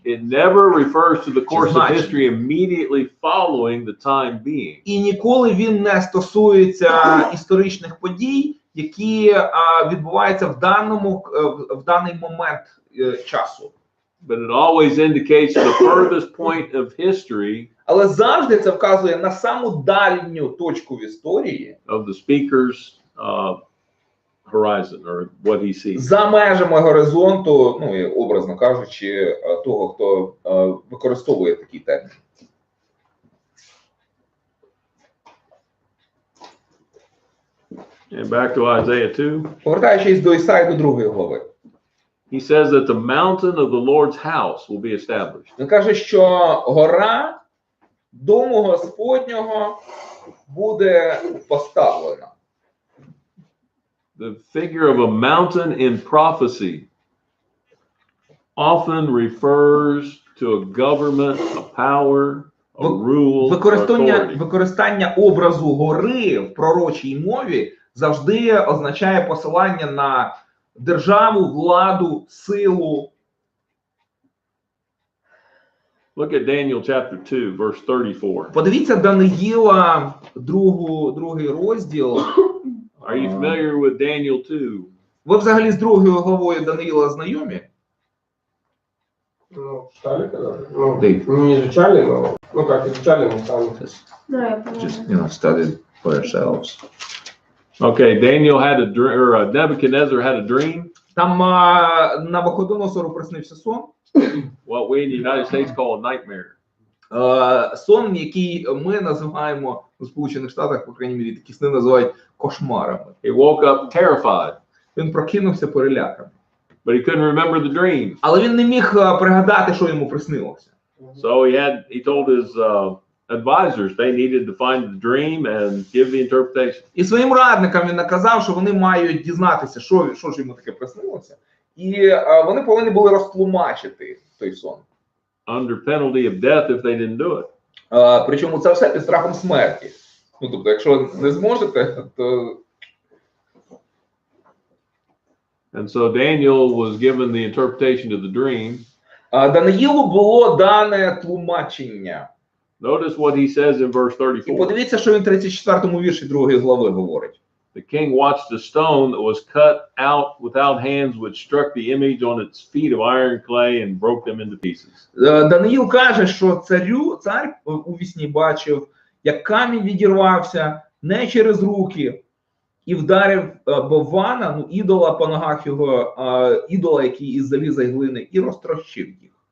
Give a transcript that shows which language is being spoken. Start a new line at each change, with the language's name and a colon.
English: It never refers to the course of history immediately following the time being.
Ukrainian: І ніколи він не стосується історичних подій, які відбуваються в даний момент часу.
English: But it always indicates the furthest point of history
Ukrainian: Але завжди це вказує на саму дальню точку в історії,
English: of the speaker's horizon, or what he sees.
Ukrainian: за межами горизонту, ну і образно кажучи, того, хто використовує такий термін.
English: And back to Isaiah 2.
Ukrainian: Повертаючись до Ісаї, до 2 глави.
English: He says that the mountain of the Lord's house will be established.
Ukrainian: Він каже, що гора дому Господнього буде поставлена.
English: The figure of a mountain in prophecy often refers to a government, a power, a rule, or authority.
Ukrainian: Використання образу гори в пророчій мові завжди означає посилання на державу, владу, силу.
English: Look at Daniel chapter 2, verse 34.
Ukrainian: Подивіться Даниїла, другий розділ.
English: Are you familiar with Daniel 2?
Ukrainian: Ви взагалі з 2 главою Даниїла знайомі?
Russian: Ну, читали когда-то? Ну, не изучали, но, ну как изучали, но сами. No, я поняла.
English: Just, studied for yourselves. Okay, Daniel had a dream, or Nebuchadnezzar had a dream.
Ukrainian: Там Навуходоносору приснився сон.
English: What we in the United States call a nightmare.
Ukrainian: Сон, який ми називаємо у Сполучених Штатах, по крайній мірі, такі сни називають кошмарами.
English: He woke up terrified,
Ukrainian: Він прокинувся переляканий.
English: but he couldn't remember the dream.
Ukrainian: Але він не міг пригадати, що йому приснилося.
English: So he told his advisors they needed to find the dream and give the interpretation.
Ukrainian: І своїм радникам він наказав, що вони мають дізнатися, що ж йому таке приснилося. І вони повинні були розтлумачити той сон.
English: Under penalty of death if they didn't do it.
Ukrainian: Причому це все під страхом смерті. Ну, тобто, якщо не зможете, то...
English: And so Daniel was given the interpretation of the dream.
Ukrainian: Даниїлу було дане тлумачення.
English: Notice what he says in verse
Ukrainian: І
English: 34.
Ukrainian: подивіться, що він в 34-му вірші 2 глави говорить.
English: The king watched a stone that was cut out without hands, which struck the image on its feet of iron clay and broke them into pieces.
Ukrainian: Даниїл каже, що цар у вісні бачив, як камінь відірвався не через руки і вдарив Бована, ну ідола по ногах його, ідола, який із заліза й глини, і розтрощив їх.